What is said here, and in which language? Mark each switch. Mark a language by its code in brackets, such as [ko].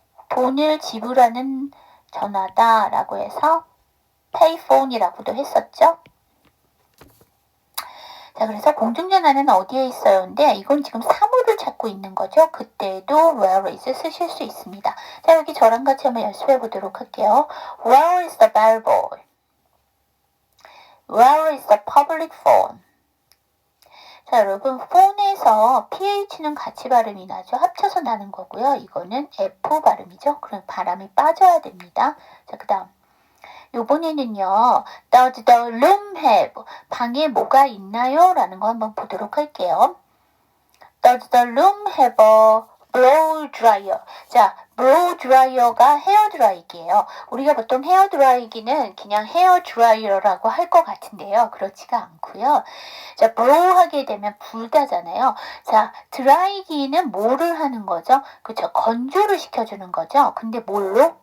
[ko] 돈을 지불하는 전화다라고 해서 payphone이라고도 했었죠. 자, 그래서 공중전화는 어디에 있어요? 근데 이건 지금 사물을 찾고 있는 거죠. 그때도 where is 쓰실 수 있습니다. 자, 여기 저랑 같이 한번 연습해 보도록 할게요. [en] Where is the bellboy? Where is the public phone? [ko] 자, 여러분 phone에서 ph는 같이 발음이 나죠. 합쳐서 나는 거고요. 이거는 f 발음이죠. 그럼 바람이 빠져야 됩니다. 자, 그 다음 요번에는요. [en] Does the room have? [ko] 방에 뭐가 있나요? 라는 거 한번 보도록 할게요. [en] Does the room have a blow dryer? [ko] 자, blow dryer가 헤어 드라이기예요. 우리가 보통 헤어 드라이기는 그냥 헤어 드라이어라고 할 것 같은데요. 그렇지가 않고요. 자, blow 하게 되면 불다잖아요. 자, 드라이기는 뭐를 하는 거죠? 그쵸, 건조를 시켜주는 거죠. 근데 뭘로?